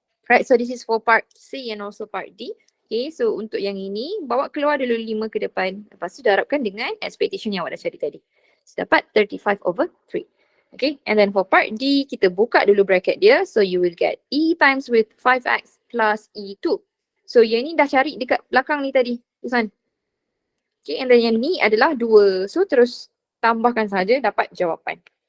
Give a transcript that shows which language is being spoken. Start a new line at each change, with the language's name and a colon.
English: Right, so this is for part C and also part D.
Malay: Okay, so untuk yang ini, bawa keluar dulu 5 ke depan. Lepas tu darabkan dengan expectation yang awak dah cari tadi.
English: So
Malay: dapat 35/3.
English: Okay, and then for part D,
Malay: kita buka dulu
English: bracket
Malay: dia.
English: So you will get E times with 5x plus E2.
Malay: So yang ni dah cari dekat belakang ni tadi.
English: This one. Okay, and then
Malay: yang ni adalah 2. So terus tambahkan saja dapat jawapan.